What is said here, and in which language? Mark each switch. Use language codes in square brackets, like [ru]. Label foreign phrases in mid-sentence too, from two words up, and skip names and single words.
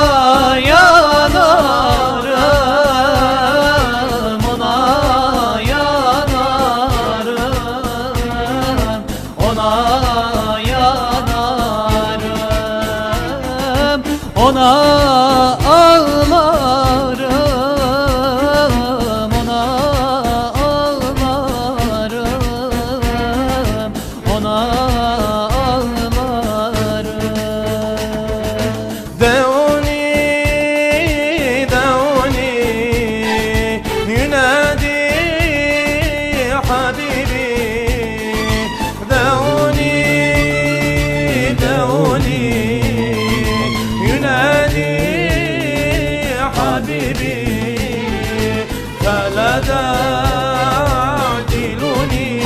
[tr] yanarım, ona yanarım, ona yanarım, ona ağlarım, ona ağlarım, ona ağlarım. [ar] دعوني دعوني ينادي حبيبي دعوني دعوني ينادي حبيبي فلا تعدلني